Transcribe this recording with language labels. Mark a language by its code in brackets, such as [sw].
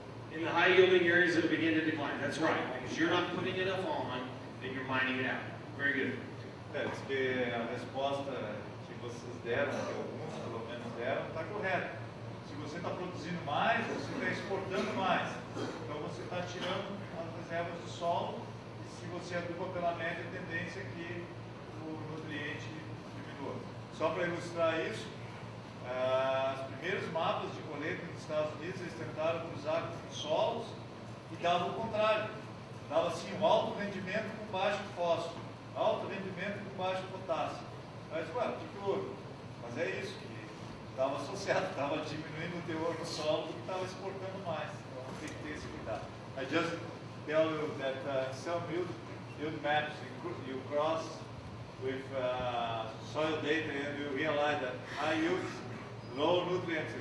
[en] In the high yielding areas, it'll begin to decline. That's right, because you're not putting enough on and you're mining it out. Very good. [pt] Diz que a resposta que vocês deram, que alguns pelo menos deram, está correta. Se você está produzindo mais, você está exportando mais. Então você está tirando as reservas do solo, e se você aduba pela média, a tendência é que o nutriente diminua. Só para ilustrar isso, os primeiros mapas de colheita nos Estados Unidos, eles tentaram cruzar com solos e dava o contrário. Dava assim um alto rendimento com baixo fósforo, alto rendimento com baixo potássio. Mas, ué, o que houve? Mas é isso, que estava associado, estava diminuindo o teor no solo e estava exportando mais. Então tem que ter esse cuidado. [en] I just tell you that some yield maps you cross with soil data and you realize that high yields, low nutrients.